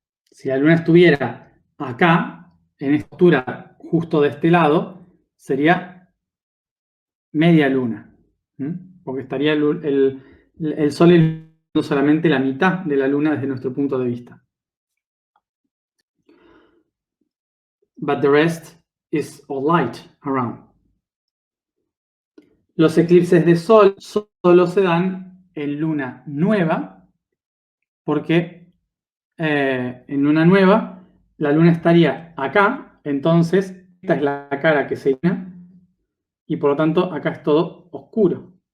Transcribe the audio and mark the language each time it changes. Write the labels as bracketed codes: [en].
[es] Si la luna estuviera acá, en esta altura, justo de este lado, sería media luna, porque estaría el Sol iluminando solamente la mitad de la luna desde nuestro punto de vista. [en] But the rest is all light around. [es] Los eclipses de Sol solo se dan en luna nueva, porque en luna nueva la luna estaría acá, entonces esta es la cara que se ilumina y por lo tanto acá es todo oscuro.